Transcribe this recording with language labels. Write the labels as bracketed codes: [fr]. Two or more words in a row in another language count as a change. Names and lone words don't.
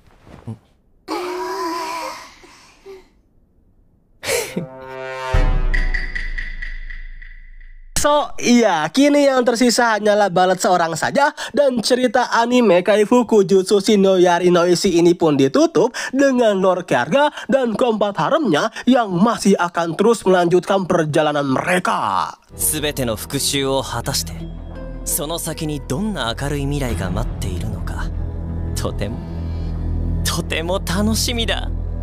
[id] So, iya, kini yang tersisa hanyalah balat seorang saja, dan cerita anime Kaifuku Jutsu no Yari no Ishi ini pun ditutup dengan Lord Kjarga dan keempat haremnya yang masih akan terus melanjutkan perjalanan mereka. [ja] 全ての復讐を果たして、その先にどんな明るい未来が待っているのか、とても楽しみだ。